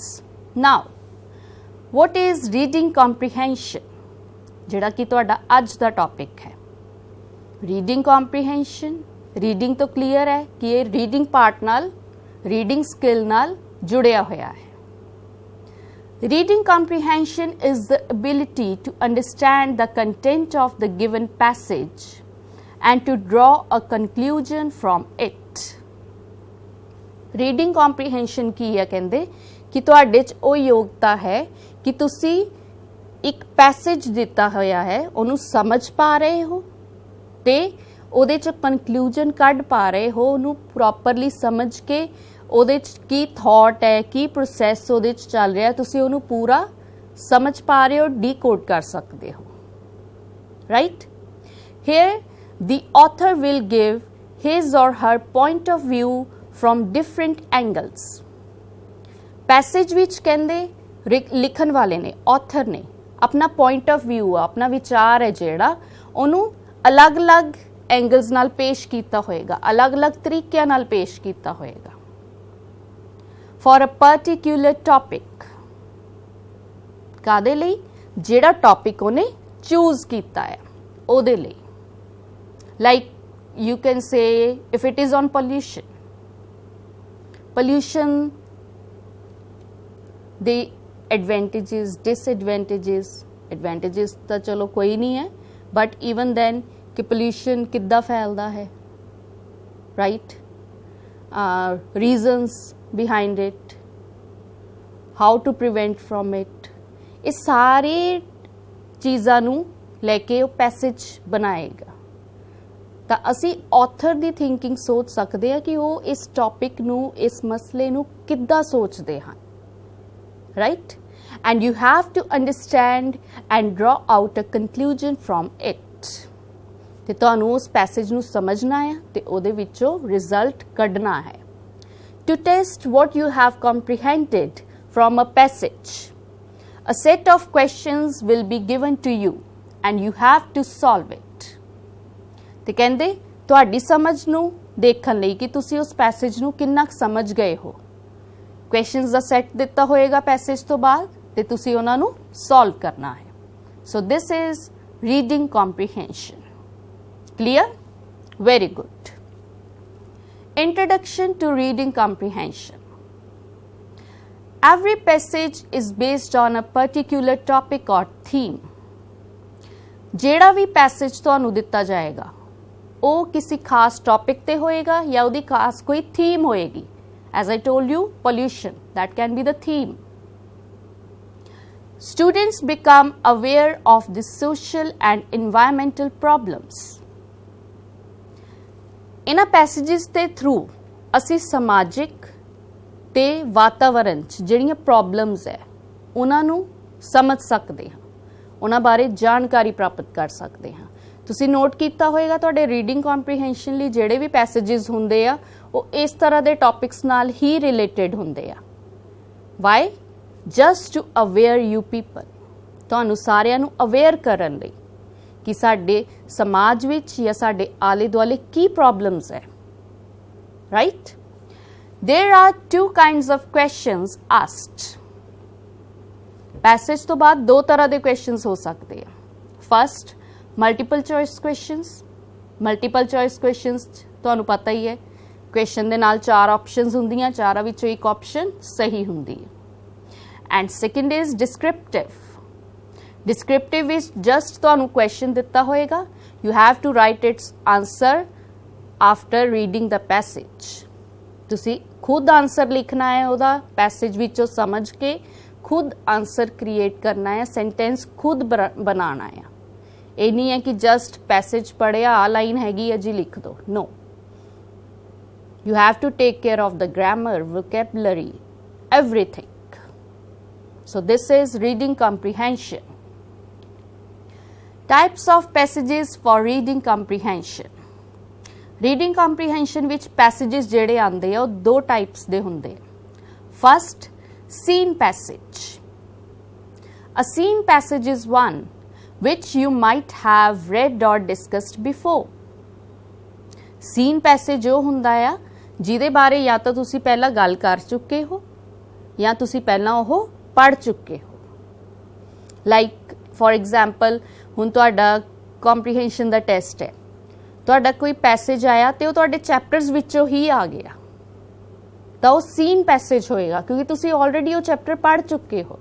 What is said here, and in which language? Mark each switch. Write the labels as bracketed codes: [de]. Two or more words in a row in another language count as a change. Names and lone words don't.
[en] Now what is reading comprehension, [pa] ਜਿਹੜਾ ਕਿ ਤੁਹਾਡਾ ਅੱਜ ਦਾ ਟੌਪਿਕ ਹੈ. [en] reading comprehension, [pa] ਰੀਡਿੰਗ ਤੋਂ ਕਲੀਅਰ ਹੈ ਕਿ ਇਹ [en] reading part [pa] ਨਾਲ, [en] reading skill [pa] ਨਾਲ ਜੁੜਿਆ ਹੋਇਆ ਹੈ. [en] Reading comprehension is the ability to understand the content of the given passage and to draw a conclusion from it. Reading comprehension [pa] ਕੀ ਹੈ ਕਹਿੰਦੇ ਕਿ ਤੁਹਾਡੇ 'ਚ ਉਹ ਯੋਗਤਾ ਹੈ ਕਿ ਤੁਸੀਂ ਇੱਕ ਪੈਸੇਜ ਦਿੱਤਾ ਹੋਇਆ ਹੈ ਉਹਨੂੰ ਸਮਝ ਪਾ ਰਹੇ ਹੋ ਤੇ ਉਹਦੇ 'ਚ ਕਨਕਲੂਜਨ ਕੱਢ ਪਾ ਰਹੇ ਹੋ, ਉਹਨੂੰ ਪ੍ਰੋਪਰਲੀ ਸਮਝ ਕੇ ਉਹਦੇ 'ਚ ਕੀ ਥਾਟ ਹੈ, ਕੀ ਪ੍ਰੋਸੈਸ ਉਹਦੇ 'ਚ ਚੱਲ ਰਿਹਾ, ਤੁਸੀਂ ਉਹਨੂੰ ਪੂਰਾ ਸਮਝ ਪਾ ਰਹੇ ਹੋ, ਡੀਕੋਡ ਕਰ ਸਕਦੇ ਹੋ, ਰਾਈਟ? [en] ਹੇਅਰ the author will give his or her point of view from different angles. [pa] ਪੈਸੇਜ ਵਿੱਚ ਕਹਿੰਦੇ ਲਿਖਣ ਵਾਲੇ ਨੇ, ਆਥਰ ਨੇ ਆਪਣਾ [en] point of view [pa] ਆ, ਆਪਣਾ ਵਿਚਾਰ ਹੈ ਜਿਹੜਾ ਉਹਨੂੰ ਅਲੱਗ-ਅਲੱਗ ਐਂਗਲਸ ਨਾਲ ਪੇਸ਼ ਕੀਤਾ ਹੋਏਗਾ, ਅਲੱਗ-ਅਲੱਗ ਤਰੀਕਿਆਂ ਨਾਲ ਪੇਸ਼ ਕੀਤਾ ਹੋਏਗਾ. [en] For a particular topic, [pa] ਕਾਦੇ ਲਈ? ਜਿਹੜਾ ਟੌਪਿਕ ਉਹਨੇ ਚੂਜ਼ ਕੀਤਾ ਹੈ ਉਹਦੇ ਲਈ. [en] Like you can say if it is on pollution, the advantages, disadvantages, advantages [pa] ਤਾਂ ਚਲੋ ਕੋਈ ਨਹੀਂ ਹੈ, [en] but even then [pa] ਕਿ pollution ਕਿੱਦਾਂ ਫੈਲਦਾ ਹੈ, [en] right? Reasons behind it, how to prevent from it, [pa] ਇਹ ਸਾਰੇ ਚੀਜ਼ਾਂ ਨੂੰ ਲੈ ਕੇ ਉਹ ਪੈਸੇਜ ਬਣਾਏਗਾ. ਤਾਂ ਅਸੀਂ ਆਥਰ ਦੀ ਥਿੰਕਿੰਗ ਸੋਚ ਸਕਦੇ ਹਾਂ ਕਿ ਉਹ ਇਸ ਟੌਪਿਕ ਨੂੰ, ਇਸ ਮਸਲੇ ਨੂੰ ਕਿੱਦਾਂ ਸੋਚਦੇ ਹਨ, ਰਾਈਟ? [en] and you have to understand and draw out a conclusion from it. [pa] ਤੇ ਤੁਹਾਨੂੰ ਉਸ ਪੈਸੇਜ ਨੂੰ ਸਮਝਣਾ ਹੈ ਤੇ ਉਹਦੇ ਵਿੱਚੋਂ ਰਿਜ਼ਲਟ ਕੱਢਣਾ ਹੈ. [en] To test what you have comprehended from a passage, a set of questions will be given to you and you have to solve it. [pa] ਤੇ ਕਹਿੰਦੇ ਤੁਹਾਡੀ ਸਮਝ ਨੂੰ ਦੇਖਣ ਲਈ ਕਿ ਤੁਸੀਂ ਉਸ ਪੈਸੇਜ ਨੂੰ ਕਿੰਨਾ ਸਮਝ ਗਏ ਹੋ, ਕੁਐਸਚਨਸ ਦਾ ਸੈੱਟ ਦਿੱਤਾ ਹੋਏਗਾ ਪੈਸੇਜ ਤੋਂ ਬਾਅਦ ਤੇ ਤੁਸੀਂ ਉਹਨਾਂ ਨੂੰ ਸੋਲਵ ਕਰਨਾ ਹੈ. [en] so this is reading comprehension. clear? very good. Introduction to reading comprehension. Every passage is based on a particular topic or theme. [pa] ਜਿਹੜਾ ਵੀ ਪੈਸੇਜ ਤੁਹਾਨੂੰ ਦਿੱਤਾ ਜਾਏਗਾ ਉਹ ਕਿਸੇ ਖਾਸ ਟੌਪਿਕ ਤੇ ਹੋਏਗਾ ਜਾਂ ਉਹਦੀ ਖਾਸ ਕੋਈ ਥੀਮ ਹੋਏਗੀ. [en] As I told you, pollution, that can be the theme. Students become aware of the social and environmental problems. [pa] ਇਹਨਾਂ ਪੈਸੇजेस ਦੇ ਥਰੂ ਅਸੀਂ ਸਮਾਜਿਕ ਤੇ ਵਾਤਾਵਰਣ 'ਚ ਜਿਹੜੀਆਂ ਪ੍ਰੋਬਲਮਸ ਹੈ ਉਹਨਾਂ ਨੂੰ ਸਮਝ ਸਕਦੇ ਹਾਂ, ਉਹਨਾਂ ਬਾਰੇ ਜਾਣਕਾਰੀ ਪ੍ਰਾਪਤ ਕਰ ਸਕਦੇ ਹਾਂ. ਤੁਸੀਂ ਨੋਟ ਕੀਤਾ ਹੋਏਗਾ ਤੁਹਾਡੇ [en] reading comprehension [pa] ਲਈ ਜਿਹੜੇ ਵੀ ਪੈਸੇजेस ਹੁੰਦੇ ਆ ਉਹ ਇਸ ਤਰ੍ਹਾਂ ਦੇ ਟੌਪਿਕਸ ਨਾਲ ਹੀ ਰਿਲੇਟਡ ਹੁੰਦੇ ਆ. [en] ਵਾਈ? just to aware you people, [pa] ਤੁਹਾਨੂੰ ਸਾਰਿਆਂ ਨੂੰ ਅਵੇਅਰ ਕਰਨ ਲਈ ਕਿ ਸਾਡੇ ਸਮਾਜ ਵਿੱਚ ਜਾਂ ਸਾਡੇ ਆਲੇ ਦੁਆਲੇ ਕੀ ਪ੍ਰੋਬਲਮਸ ਹੈ, ਰਾਈਟ? [en] There are 2 kinds of questions asked. [pa] ਪੈਸੇਜ ਤੋਂ ਬਾਅਦ 2 ਤਰ੍ਹਾਂ ਦੇ ਕੁਐਸਚਨਸ ਹੋ ਸਕਦੇ ਆ. [en] first, multiple choice questions. multiple choice questions [pa] ਤੁਹਾਨੂੰ ਪਤਾ ਹੀ ਹੈ, ਕੁਐਸਚਨ ਦੇ ਨਾਲ 4 ਆਪਸ਼ਨਸ ਹੁੰਦੀਆਂ, ਚਾਰਾਂ ਵਿੱਚੋਂ ਇੱਕ ਆਪਸ਼ਨ ਸਹੀ ਹੁੰਦੀ ਹੈ. [en] and second is descriptive. [pa] ਡਿਸਕ੍ਰਿਪਟਿਵ ਵਿੱਚ ਜਸਟ ਤੁਹਾਨੂੰ ਕੁਐਸਚਨ ਦਿੱਤਾ ਹੋਏਗਾ, [en] you have to write its answer after reading the passage. [pa] ਤੁਸੀਂ ਖੁਦ ਆਂਸਰ ਲਿਖਣਾ ਹੈ ਉਹਦਾ ਪੈਸੇਜ ਵਿੱਚੋਂ ਸਮਝ ਕੇ, ਖੁਦ ਆਂਸਰ ਕ੍ਰਿਏਟ ਕਰਨਾ ਹੈ, ਸੈਂਟੈਂਸ ਖੁਦ ਬਣਾਨਾ ਹੈ। ਯੇ ਨਹੀਂ ਹੈ ਕਿ ਜਸਟ ਪੈਸੇਜ ਪੜ੍ਹਿਆ ਆ ਲਾਈਨ ਹੈਗੀ ਹੈ ਜੀ ਲਿਖ ਦੋ, [en] नो। you have to take care of the grammar, vocabulary, एवरीथिंग। so this is reading comprehension. types of passages for reading comprehension. reading comprehension [pa] ਵਿੱਚ ਪੈਸੇਜੇਸ ਜੇੜ੍ਹੇ ਆਂਦੇ ਆ ਦੋ ਟਾਈਪਸ ਦੇ ਹੁੰਦੇ। [en] फर्स्ट, scene passage. A scene passage is one which you might have read or discussed before. Scene passage [pa] ਉਹ ਹੁੰਦਾ ਆ ਜਿਹਦੇ ਬਾਰੇ ਜਾਂ ਤਾਂ ਤੁਸੀਂ ਪਹਿਲਾਂ ਗੱਲ ਕਰ ਚੁੱਕੇ ਹੋ ਜਾਂ ਤੁਸੀਂ ਪਹਿਲਾਂ ਉਹ ਪੜ੍ਹ ਚੁੱਕੇ ਹੋ। [en] like for example [pa] ਹੁਣ ਤੁਹਾਡਾ ਕੰਪਰੀਹੈਂਸ਼ਨ ਦਾ ਟੈਸਟ ਹੈ, ਤੁਹਾਡਾ ਕੋਈ ਪੈਸੇਜ ਆਇਆ ਤੇ ਉਹ ਤੁਹਾਡੇ ਚੈਪਟਰਸ ਵਿੱਚੋਂ ਹੀ ਆ ਗਿਆ ਤਾਂ ਉਹ ਸੀਨ ਪੈਸੇਜ ਹੋਏਗਾ ਕਿਉਂਕਿ ਤੁਸੀਂ ਆਲਰੇਡੀ ਉਹ ਚੈਪਟਰ ਪੜ੍ਹ ਚੁੱਕੇ ਹੋ।